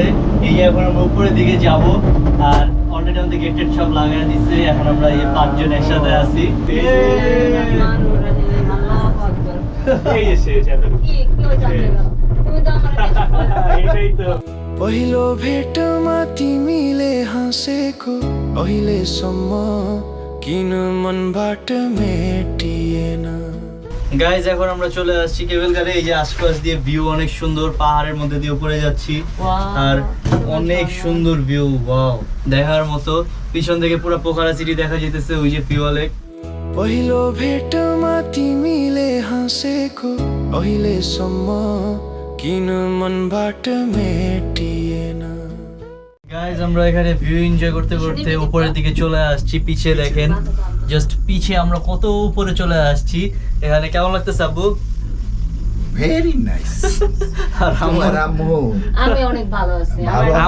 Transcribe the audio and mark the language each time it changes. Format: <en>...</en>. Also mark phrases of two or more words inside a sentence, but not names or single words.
<bn>এই যে এখন আমরা উপরের দিকে যাব, আর অলরেডি আমাদের গেটের সব লাগাই দিচ্ছে। এখন আমরা এই 5 জন একসাথে আছি। এটাই তো</bn> <ne>पहिलो भेटमा तिमीले हाँसेको अहिलेसम्म किन मनबाट मेटिएन।</ne> <bn>গাইজ এখন আমরা চলে আসছি</bn> <en>cable car.</en> <bn>এই যে আশপাশ দিয়ে ভিউ অনেক সুন্দর, পাহাড়ের মধ্যে দিয়ে উপরে যাচ্ছি, আর অনেক সুন্দর ভিউ, ওয়াও, দেখার মতো। পিছন থেকে পুরো পোখরা সিটি দেখা যেতেছে, ওই যে ফিউয়া লেক।</bn> <ne>पहिलो भेटमा तिमीले हाँसेको अहिलेसम्म किन मनबाट मेटिएन।</ne> <bn>গাইজ আমরা এখানে</bn> <en>view enjoy</en> <bn>করতে করতে উপরের দিকে চলে আসছি। পিছে দেখেন, জাস্ট পিছে আমরা কত উপরে চলে আসছি। এখানে কেমন লাগতেছে আব্বু?</bn> <en>very nice.</en> <bn>আর আম্মু আমি অনেক ভালো আছি। ভালো আছি।</bn>